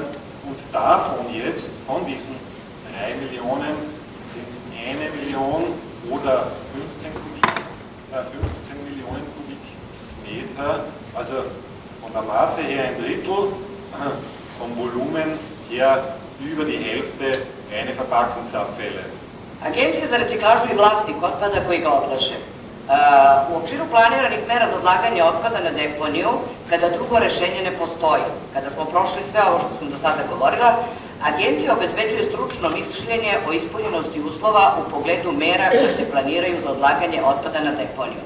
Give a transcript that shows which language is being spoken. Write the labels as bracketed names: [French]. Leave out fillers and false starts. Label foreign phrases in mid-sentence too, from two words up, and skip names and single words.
[German] Und davon jetzt, von diesen 3 Millionen, sind 1 Million oder 15 Millionen Kubikmeter, also von der Masse her ein Drittel, vom Volumen her über die Hälfte reine Verpackungsabfälle. [Serbian] Agencija za reciklažu i vlasnik otpada koji ga odlaže. U okviru planiranih mera za odlaganje otpada na deponiju, kada drugo rešenje ne postoji, kada smo prošli sve ovo što sam do sada govorila, agencija obezbeđuje stručno mišljenje o ispunjenosti uslova u pogledu mera koje se planiraju za odlaganje otpada na deponiju.